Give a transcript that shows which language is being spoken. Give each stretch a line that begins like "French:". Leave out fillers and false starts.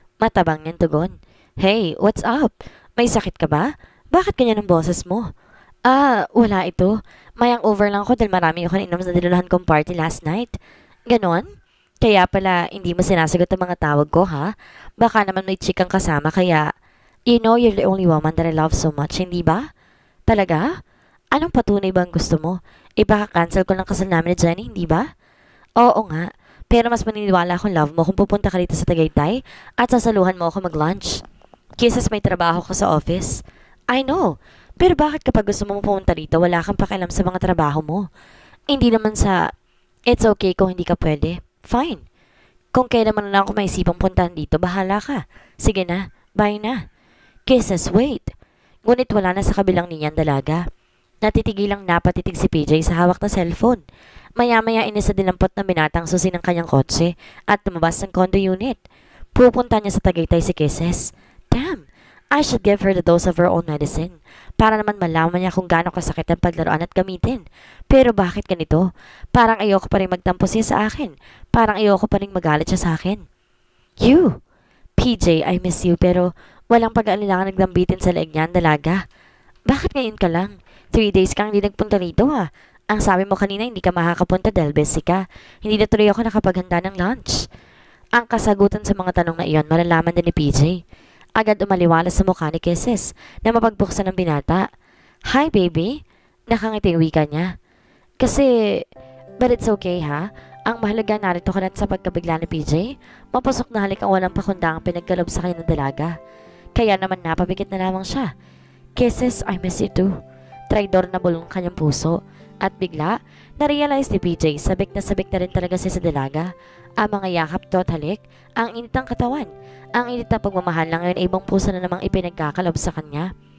Filipino: Matabang niyang tugon.
English: Hey, what's up?
Filipino: May sakit ka ba? Bakit ganyan ang boses mo? Wala ito. Mayang over lang ako dahil marami ako nainom sa dinulahan kong party last night. Ganon? Kaya pala, hindi mo sinasagot ang mga tawag ko, ha? Baka naman may chikang kasama, kaya...
English: You know you're the only woman that I love so much,
Filipino: hindi ba? Talaga? Anong patunay ba ang gusto mo? Baka cancel ko ng kasal namin ni Jenny, hindi ba? Oo nga. Pero mas maniniwala akong love mo kung pupunta ka rito sa Tagaytay at sasaluhan mo ako mag-lunch. Kisses may trabaho ko sa office.
English: I know.
Filipino: Pero bakit kapag gusto mo pumunta rito, wala kang pakialam sa mga trabaho mo? Hindi naman sa...
English: It's okay
Filipino: kung hindi ka pwede. Fine. Kung kailan man lang ako may isipang puntahan dito, bahala ka. Sige na, bye na. Kisses, wait. Ngunit wala na sa kabilang niya ang dalaga. Natitigilang napatitig si PJ sa hawak na cellphone. Maya-maya inisa dinampot na binatang susi ng kanyang kotse at lumabas ng condo unit. Pupunta niya sa Tagaytay si Kisses.
English: Damn, I should give her the dose of her own medicine.
Filipino: Para naman malaman niya kung gaano kasakit ang paglaruan at gamitin. Pero bakit ganito? Parang ayoko pa rin magtampo siya sa akin. Parang ayoko pa rin magalit siya sa akin. You! PJ,
English: I miss you
Filipino: pero walang pag-aalilangan naglambitin sa leeg niya ang dalaga. Bakit ngayon ka lang? 3 days kang hindi nagpunta rito ha. Ang sabi mo kanina hindi ka makakapunta dahil busy ka. Hindi na tuloy ako nakapaghanda ng lunch. Ang kasagutan sa mga tanong na iyon malalaman din ni PJ. Agad umaliwala sa mukha ni Kisses na mapagbuksan ng binata. Hi baby! Nakangiti wika niya. Kasi,
English: but it's okay
Filipino: ha? Ang mahalaga narito ka na sa pagkabigla ni PJ. Mapasok na halik ang walang pakundangang pinagkalob sa kanya ng dalaga. Kaya naman napabigit na lamang siya. Kisses,
English: I miss you too.
Filipino: Traidor na bulong kanyang puso. At bigla, narealize ni PJ sabik na rin talaga siya sa dalaga. Ang mga yakap to at halik, ang init ng katawan. Ang init na pagmamahal lang ngayon ay ibang puso na namang ipinagkakalob sa kanya.